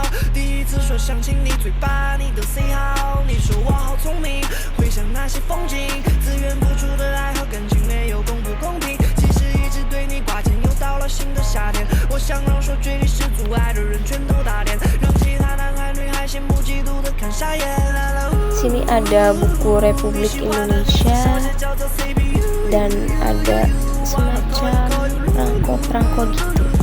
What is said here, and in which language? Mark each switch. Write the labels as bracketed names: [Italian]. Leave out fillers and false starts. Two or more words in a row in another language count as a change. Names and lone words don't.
[Chinese] 第一次说想亲你嘴巴，你的 say 好，你说我好聪明，回想那些风景，自愿付出的爱和感情没有公不公平。其实一直对你挂牵，又到了新的夏天，我想让说距离是阻碍的人全都打点，让其他男孩女孩羡慕嫉妒的看傻眼。 [Indonesian] Sini ada buku Republik Indonesia dan ada semacam perangko gitu.